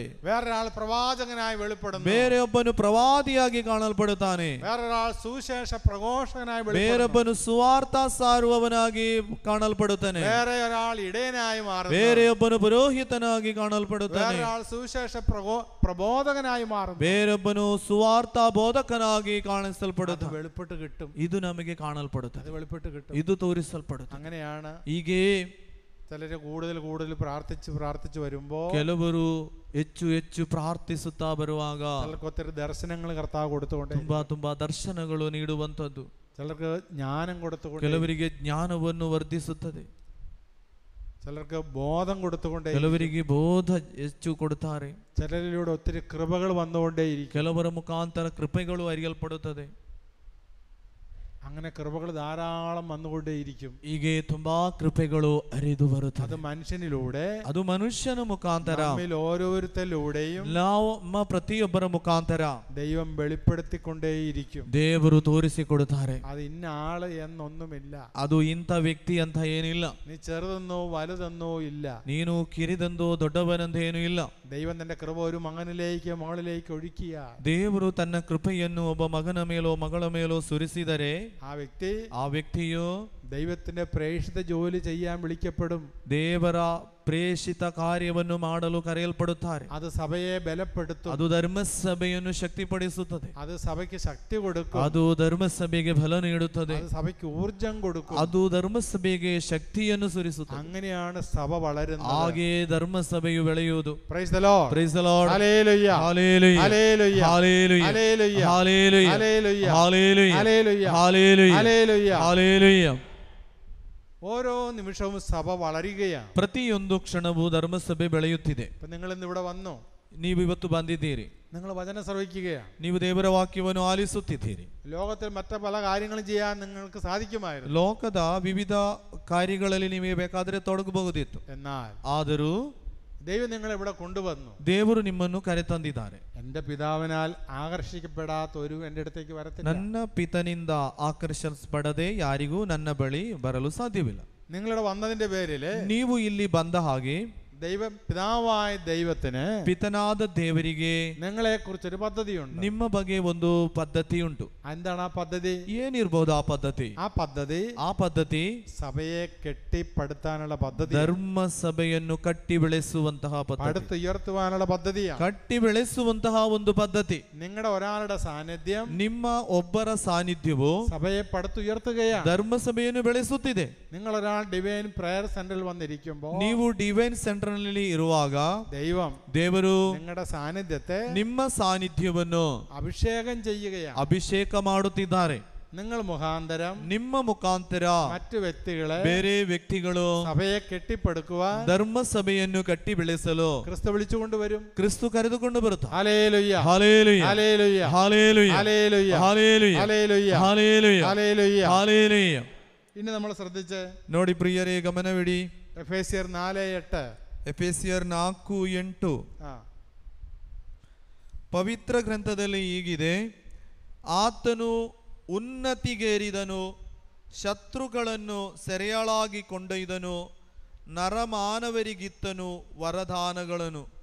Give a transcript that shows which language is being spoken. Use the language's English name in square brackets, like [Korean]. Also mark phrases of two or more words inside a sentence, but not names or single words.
[Malayalam] വേറൊരാൾ പ്രവാചകനായി വെളിപ്പെടുന്നു, [Kannada] ಬೇರೆಯೊಬ್ಬನು ಪ್ರವಾದಿಯಾಗಿ ಕಾಣಲ್ಪಡುತ್ತಾನೆ. [Malayalam] വേറൊരാൾ സുവിശേഷ പ്രഘോഷകനായി വെളിപ്പെടുന്നു, [Kannada] ಬೇರೊಬ್ಬನು ಸುವಾರ್ಥ ಸಾರುವವನಾಗಿ ಕಾಣಲ್ಪಡುತ್ತಾನೆ. [Malayalam] വേറെ ഒരാൾ ഇടയനായി മാറുന്നു, [Kannada] ಬೇರೆಯೊಬ್ಬನು ಪುರೋಹಿತನಾಗಿ ಕಾಣಲ್ಪಡುತ್ತಾನೆ. [Malayalam] വേറൊരാൾ സുവിശേഷ പ്രബോധകനായി മാറുന്നു, [Kannada] ಬೇರೊಬ್ಬನು ಸುವಾರ್ಥ ಬೋಧಕನಾಗಿ ಕಾಣಿಸಲ್ಪಡುತ್ತಾನೆ. [Malayalam] വെളിപ്പെട്ട് കിട്ടും, [Kannada] ಇದು ನಮಗೆ ಕಾಣಲ್ಪಡುತ್ತದೆ, [Malayalam] അത് വെളിപ്പെട്ട് കിട്ടും. [Kannada] ಇದು ತೋರಿಸಲ್ಪಡುತ್ತದೆ. [Malayalam] അങ്ങനെയാണ് [Kannada] ಹೀಗೆ [Malayalam] ചിലര് കൂടുതൽ പ്രാർത്ഥിച്ച് വരുമ്പോ [Kannada] ಕೆಲವರು ಹೆಚ್ಚು ಹೆಚ್ಚು ಪ್ರಾರ್ಥಿಸುತ್ತಾ ಬರುವಾಗ [Malayalam] ചിലർക്ക് ഒത്തിരി ദർശനങ്ങൾ കർത്താവ് കൊടുത്തുകൊണ്ട്, [Kannada] ತುಂಬಾ ದರ್ಶನಗಳು ನೀಡುವಂತದ್ದು, [Malayalam] ചിലർക്ക് ജ്ഞാനം കൊടുത്തുകൊണ്ട്, [Kannada] ಕೆಲವರಿಗೆ ಜ್ಞಾನವನ್ನು ವರ್ಧಿಸುತ್ತದೆ, [Malayalam] ചിലർക്ക് ബോധം കൊടുത്തുകൊണ്ടേ, [Kannada] ಕೆಲವರಿಗೆ ಬೋಧ ಹೆಚ್ಚು ಕೊಡುತ್ತಾರೆ, [Malayalam] ചിലരിലൂടെ ഒത്തിരി കൃപകൾ വന്നുകൊണ്ടേയിരിക്കും. [Kannada] ಕೆಲವರ ಮುಖಾಂತರ ಕೃಪೆಗಳು ಅರಿಯಲ್ಪಡುತ್ತದೆ. [Malayalam] അങ്ങനെ കൃപകൾ ധാരാളം വന്നുകൊണ്ടേയിരിക്കും. [Kannada] ಹೀಗೆ ತುಂಬಾ ಕೃಪೆಗಳು ಹರಿದು [Malayalam] അത് [Kannada] ಬರುತ್ತದೆ. [Malayalam] മനുഷ്യനിലൂടെ, [Kannada] ಅದು ಮನುಷ್ಯನ ಮುಖಾಂತರ, [Malayalam] നമ്മിൽ ഓരോരുത്തരിലൂടെയും [Kannada] ನಮ್ಮ ಪ್ರತಿಯೊಬ್ಬರ ಮುಖಾಂತರ [Malayalam] ദൈവം വെളിപ്പെടുത്തിക്കൊണ്ടേയിരിക്കും. [Kannada] ದೇವರು ತೋರಿಸಿಕೊಡುತ್ತಾರೆ. [Malayalam] അത് ഇന്ന ആള് എന്നൊന്നുമില്ല, [Kannada] ಅದು ಇಂಥ ವ್ಯಕ್ತಿ ಅಂತ ಏನಿಲ್ಲ, [Malayalam] നീ ചെറുതെന്നോ വലുതെന്നോ ഇല്ല. [Kannada] ನೀನು ಕಿರಿದಂದೋ ದೊಡ್ಡವನಂತ ಏನೂ ಇಲ್ಲ. [Malayalam] ദൈവം തന്റെ കൃപ ഒരു മകനിലേക്ക് മകളിലേക്ക് ഒഴുക്കിയ, [Kannada] ದೇವರು ತನ್ನ ಕೃಪೆಯನ್ನು ಒಬ್ಬ ಮಗನ ಮೇಲೋ ಮಗಳ ಮೇಲೋ ಸುರಿಸಿದರೆ [Malayalam] ആ വ്യക്തിയോ ദൈവത്തിന്റെ പ്രേക്ഷിത ജോലി ചെയ്യാൻ വിളിക്കപ്പെടും. [Kannada] ದೇವರ ಪ್ರೇಷಿತ ಕಾರ್ಯವನ್ನು ಮಾಡಲು ಕರೆಯಲ್ಪಡುತ್ತಾರೆ. [Malayalam] അത് സഭയെ ബലപ്പെടുത്തും, [Kannada] ಅದು ಧರ್ಮಸಭೆಯನ್ನು ಶಕ್ತಿಪಡಿಸುತ್ತದೆ. [Malayalam] അത് സഭയ്ക്ക് ശക്തി കൊടുക്കും, [Kannada] ಅದು ಧರ್ಮಸಭೆಗೆ ಬಲ ನೀಡುತ್ತದೆ. [Malayalam] അത് സഭയ്ക്ക് ഊർജം കൊടുക്കും. [Kannada] ಅದು ಧರ್ಮಸಭೆಗೆ ಶಕ್ತಿಯನ್ನು ಸುರಿಸುತ್ತದೆ. [Malayalam] അങ്ങനെയാണ് സഭ വളരുന്നത്. [Kannada] ಹಾಗೆ ಧರ್ಮಸಭೆಯು ಬೆಳೆಯುವುದು. [English] Praise the Lord, Praise the Lord, [Malayalam] ഹല്ലേലൂയ, ഹല്ലേലൂയ, ഹല്ലേലൂയ, ഹല്ലേലൂയ, ഹല്ലേലൂയ, ഹല്ലേലൂയ, ഹല്ലേലൂയ, ഹല്ലേലൂയ, ഹല്ലേലൂയ, ഹല്ലേലൂയ, ഹല്ലേലൂയ. ഹല്ലേലൂയ. ഓരോ നിമിഷവും സഭ വളരുകയാണ്. [Kannada] ಪ್ರತಿಯೊಂದು ಕ್ಷಣವೂ ಧರ್ಮಸಭೆ ಬೆಳೆಯುತ್ತಿದೆ. [Malayalam] ഇപ്പൊ നിങ്ങൾ ഇന്ന് ഇവിടെ വന്നു, [Kannada] ನೀವು ಇವತ್ತು ಬಂದಿದ್ದೀರಿ, [Malayalam] നിങ്ങൾ വചനം ശ്രവിക്കുകയാണ്, [Kannada] ನೀವು ದೇವರ ವಾಕ್ಯವನ್ನು ಆಲಿಸುತ್ತಿದ್ದೀರಿ. [Malayalam] ലോകത്തിൽ മറ്റു പല കാര്യങ്ങളും ചെയ്യാൻ നിങ്ങൾക്ക് സാധിക്കുമായിരുന്നു. [Kannada] ಲೋಕದ ವಿವಿಧ ಕಾರ್ಯಗಳಲ್ಲಿ ನಿಮಗೆ ಬೇಕಾದರೆ ತೊಡಗಬಹುದಿತ್ತು. [Malayalam] എന്നാൽ [Kannada] ಆದರೂ [Malayalam] ദൈവം നിങ്ങളെ ഇവിടെ കൊണ്ടുവന്നു. [Kannada] ದೇವರು ನಿಮ್ಮನ್ನು ಕರೆತಂದಿದ್ದಾರೆ. [Malayalam] എന്റെ പിതാവിനാൽ ആകർഷിക്കപ്പെടാത്ത ഒരു എൻ്റെ അടുത്തേക്ക് വരത്തില്ല. [Kannada] ನನ್ನ ಪಿತನಿಂದ ಆಕರ್ಷಿಸಲ್ಪಡದೆ ಯಾರಿಗೂ ನನ್ನ ಬಳಿ ಬರಲು ಸಾಧ್ಯವಿಲ್ಲ. [Malayalam] നിങ്ങളുടെ വന്നതിന്റെ പേരില് [Kannada] ನೀವು ಇಲ್ಲಿ ಬಂದ ಹಾಗೆ [Malayalam] പിതാവായ ദൈവത്തിന്, [Kannada] ಪಿತನಾದ ದೇವರಿಗೆ [Malayalam] നിങ്ങളെ കുറിച്ചൊരു പദ്ധതിയുണ്ട്. [Kannada] ನಿಮ್ಮ ಬಗ್ಗೆ ಒಂದು ಪದ್ಧತಿ ಉಂಟು. [Malayalam] എന്താണ് ആ പദ്ധതി? [Kannada] ಏನಿರ್ಬೋದು ಆ ಪದ್ಧತಿ? [Malayalam] ആ പദ്ധതി [Kannada] ಸಭೆയെ [Malayalam] കെട്ടിപ്പടുത്താനുള്ള പദ്ധതി, [Kannada] ಧರ್ಮ ಸಭೆಯನ್ನು ಕಟ್ಟಿ ಬೆಳೆಸುವಂತಹ ಪದ್ಧತಿ, [Malayalam] പടുത്തുയർത്തുവാനുള്ള പദ്ധതിയാണ്. [Kannada] ಕಟ್ಟಿ ಬೆಳೆಸುವಂತಹ ಒಂದು ಪದ್ಧತಿ. [Malayalam] നിങ്ങളുടെ ഒരാളുടെ സാന്നിധ്യം [Kannada] ನಿಮ್ಮ ಒಬ್ಬರ ಸಾನ್ನಿಧ್ಯವು [Malayalam] സഭയെ പടുത്തുയർത്തുകയാണ്. [Kannada] ಧರ್ಮ ಸಭೆಯನ್ನು ಬೆಳೆಸುತ್ತಿದೆ. [Malayalam] നിങ്ങൾ ഒരാൾ ഡിവൈൻ പ്രയർ സെന്ററിൽ വന്നിരിക്കുമ്പോൾ, [Kannada] ನೀವು ಡಿವೈನ್ ಸೆಂಟರ್ ನಲ್ಲಿ ಇರುವಾಗ ದೇವರು [Malayalam] നിങ്ങളുടെ സാന്നിധ്യത്തെ, [Kannada] ನಿಮ್ಮ ಸಾನ್ನಿಧ್ಯವನ್ನು [Malayalam] അഭിഷേകം ചെയ്യുകയാണ്, [Kannada] ಅಭಿಷೇಕ ಮಾಡುತ್ತಿದ್ದಾರೆ. [Malayalam] നിങ്ങൾ മുഖാന്തരം [Kannada] ನಿಮ್ಮ ಮುಖಾಂತರ [Malayalam] മറ്റു വ്യക്തികളെ, [Kannada] ಬೇರೆ ವ್ಯಕ್ತಿಗಳು [Malayalam] സഭയെ കെട്ടിപ്പടുക്കുവാൻ, [Kannada] ಧರ್ಮ ಸಭೆಯನ್ನು ಕಟ್ಟಿ ಬೆಳೆಸಲು [Malayalam] ക്രിസ്തു വിളിച്ചുകൊണ്ടുവരും. [Kannada] ಕ್ರಿಸ್ತು ಕರೆದುಕೊಂಡು ಬರುತ್ತಾರೆ. [Malayalam] ഹല്ലേലൂയ, ഹല്ലേലൂയ, ഹല്ലേലൂയ, ഹല്ലേലൂയ, ഹല്ലേലൂയ, ഹല്ലേലൂയ, ഹല്ലേലൂയ, ഹല്ലേലൂയ, ഹല്ലേലൂയ. ഹല്ലേലൂയ. ഇനി നമ്മൾ ശ്രദ്ധിച്ച് [Kannada] ನೋಡಿ ಪ್ರಿಯರೇ, ಗಮನವಿಡಿ. [Malayalam] എഫേസ്യർ 4:8. [Kannada] ಎಫೆಸಿಯರ್ 4:8 ಪವಿತ್ರ ಗ್ರಂಥದಲ್ಲಿ ಹೀಗಿದೆ: ಆತನು ಉನ್ನತಿಗೇರಿದನು, ಶತ್ರುಗಳನ್ನು ಸೆರೆಯಾಳಾಗಿ ಕೊಂಡೊಯ್ದನು, ನರಮಾನವರಿಗಿತ್ತನು ವರದಾನಗಳನ್ನು.